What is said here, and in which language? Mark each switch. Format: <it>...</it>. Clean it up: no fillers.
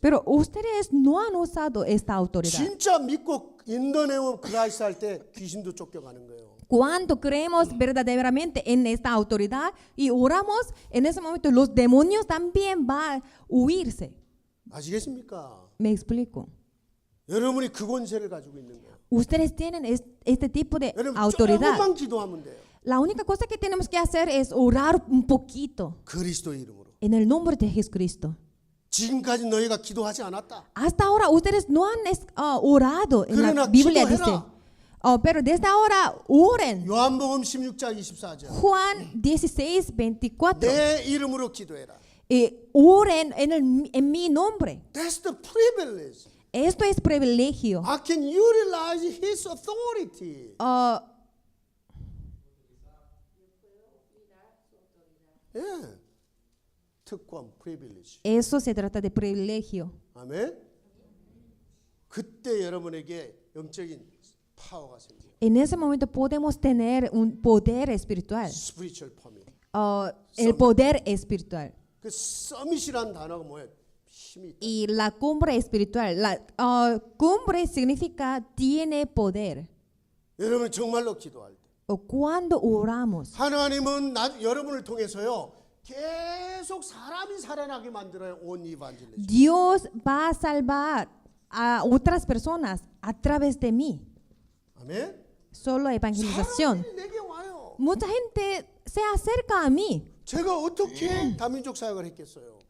<es>Pero ustedes no han usado esta autoridad.</es> <ko>진짜 믿고</ko> <en>In the name of Christ</en> <ko>할 때 귀신도 쫓겨가는 거예요.</ko> <es>Cuando creemos verdaderamente en esta autoridad y oramos, en ese momento los demonios también van a huirse.</es> <ko>아시겠습니까?</ko> <es>Me explico.</es> <ko>여러분이 그 권세를 가지고 있는 거예요.</ko> <es>Ustedes tienen este tipo de</es> <ko>여러분</ko> <es>autoridad.</es> <ko>조금만 기도하면 돼요.</ko> <es>La única cosa que tenemos que hacer es orar un poquito</es> <ko>그리스도 이름으로.</ko> <es>en el nombre de Jesucristo.</es> <ko>지금까지 너희가 기도하지 않았다.</ko> <es>Hasta ahora ustedes no han orado en la</es> <ko>그러나</ko> <es>Biblia,</es> <ko>기도해라.</ko> <es>dice. Pero desde ahora oren.</es> <ko>요한복음 16장 24절.</ko> <es>Juan 16:24.</es> <ko>내 이름으로 기도해라.</ko> <es>Oren en mi nombre.</es> <en>That's the privilege.</en> <es>Esto es privilegio.</es> <en>I can utilize His authority.</en> <ko>예. 특권, privilege.</ko> <es>Eso se trata de privilegio.</es> <ko>아멘. 그때 여러분에게 영적인 파워가 생겨요.</ko> <es>En ese momento podemos tener un poder espiritual.</es> <en>Spiritual power.</en> <es>El poder espiritual.</es> <ko>그 서밋이라는 단어가 뭐예요? 힘이 있다.</ko> <es>Y la cumbre espiritual. La cumbre significa tiene poder.</es> <ko>여러분 정말로 기도할 때</ko> <es>O cuando oramos.</es> <ko>하나님은 여러분을 통해서요 계속 사람이 살아나게 만들어요.</ko> <en>온 이반질리즘.</en> <es>Dios va a salvar a otras personas a través de mí.</es> <ko>아멘.</ko> <es>Solo evangelización.</es> <ko>사람들이 내게 와요.</ko> <es>Mucha gente se acerca a mí.</es> <ko>제가 어떻게 다민족 사역을 했겠어요?</ko>